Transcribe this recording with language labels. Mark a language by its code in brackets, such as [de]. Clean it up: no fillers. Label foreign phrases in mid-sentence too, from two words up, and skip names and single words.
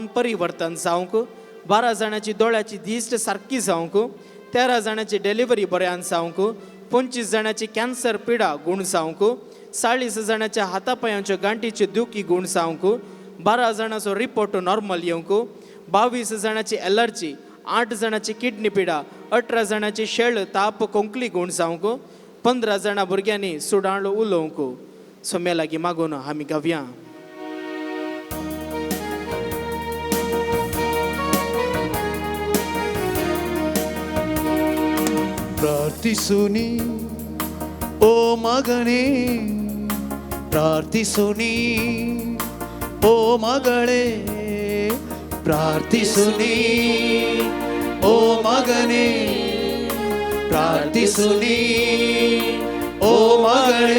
[kok] परिवर्तन जावंक, 12 जाणांची दोळ्याची दिश्ट सारकी जावंक, 13 जाणांची डिलिव्हरी बऱ्यान जावंक, 25 जाणांची कॅन्सर पिडा गूण जावंक, 40 जाणांच्या हातापायांच्या गांठीचे दुखी गूण जावंक, 12 जाणांचो [en] report normal [kok] येवंक, 22 जाणांची एलर्जी, 8 जाणांची किडनी पिडा, 18 जाणांची शेळ ताप कोंकली गूण जावंक, 15 जाणां भुरग्यांनी सुडाळ उलोवंक. सोम्या लागीं मागून आमी गावया. [kn] ಪ್ರಾರ್ಥಿಸುನಿ ಓ ಮಗನೇ, ಪ್ರಾರ್ಥಿಸುನಿ ಓ ಮಗಳೇ, ಪ್ರಾರ್ಥಿಸುನಿ ಓ ಮಗನೇ, ಪ್ರಾರ್ಥಿಸುನಿ ಓ ಮಗಳೇ.